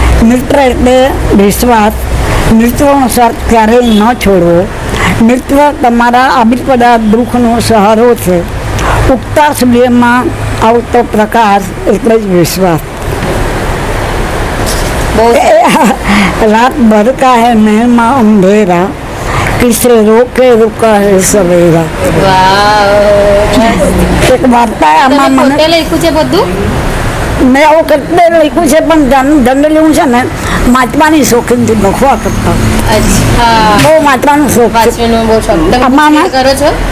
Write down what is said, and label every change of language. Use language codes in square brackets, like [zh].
[gu] મિત્ર એટલે વિશ્વાસ, મિત્રોનો સાથ ક્યારેય ન છોડવો. મિત્ર તમારા આબિપદા દુઃખનો સહારો છે. ઉગતા સૂર્યમાં આવતો પ્રકાશ એટલે જ વિશ્વાસ. [hi] रात भर का है महमा अंधेरा, किसे रोके रुका है सवेरा. [gu] એક વાર્તા આમાં મને પોતે લખ્યું છે બધું? મેં આવું કરતે લખ્યું છે, પણ જનરલી હું છે ને વાંચવાની શોખીનથી લખવા કરતા. અચ્છા. બહુ વાંચવાનું શોખ છે. વાંચવાનો બહુ શોખ. તમે આમાં [en] books read [gu] કરો છો?